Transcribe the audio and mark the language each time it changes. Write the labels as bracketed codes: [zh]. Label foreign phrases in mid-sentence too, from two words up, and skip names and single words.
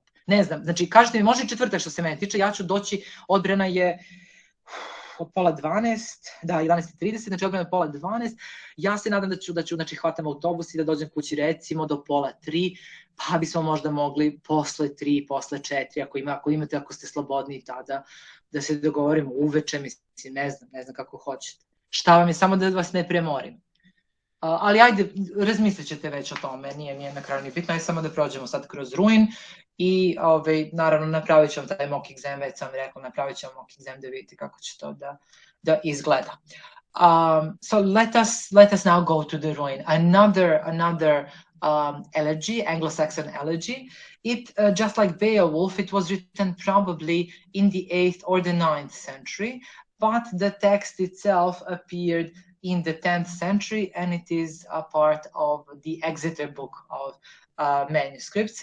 [sr] Ne znam, znači kažete mi, može i četvrtak što se mene tiče, ja ću doći, odbrana je od pola 12, da, 11:30, znači odbrana je pola 12, ja se nadam da ću znači, hvatam autobus i da dođem kući recimo do pola 3, pa bismo možda mogli posle 3, posle 4, ako imate, ako ste slobodni tada, da se dogovorimo uveče, mislim, ne znam kako hoćete. Šta vam je, samo da vas ne premorim. Ali ajde, razmislit ćete već o tome, nije na kraju ni bitno, je samo da prođemo sad kroz ruin i naravno napravit ćemo taj [en] mock exam, [sr] već sam rekao, napravit ćemo [en] mock exam [sr] da vidite kako će to da izgleda. [en] So let us now go to the ruin. Another elegy, Anglo-Saxon elegy. It, just like Beowulf, it was written probably in the 8th or the 9th century, but the text itself appeared in the 10th century, and it is a part of the Exeter book of manuscripts.